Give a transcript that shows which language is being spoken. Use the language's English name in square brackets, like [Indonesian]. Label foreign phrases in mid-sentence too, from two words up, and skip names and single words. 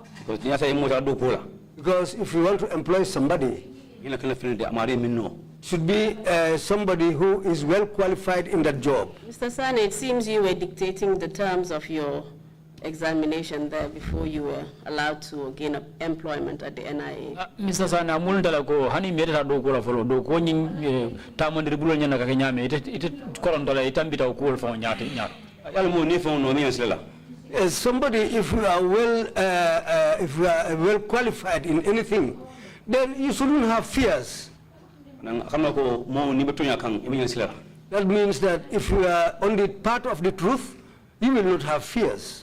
[English] Because if you want to employ somebody, should be somebody who is well qualified in that job. Mr. Sane, it seems you were dictating the terms of your examination there before you were allowed to gain employment at the NIA. Mr. [Mandingo] Sane, amul dalago hani merita do ko la folo do ko nyin tamandiri bulo nyana ka nyame ite korondola itambita ko fo nyaati nyaat. Yalla mo ni fo no mi yeslela. [English] Somebody, if you are well qualified in anything, then you shouldn't have fears. That means that if you are on the part of the truth, you will not have fears.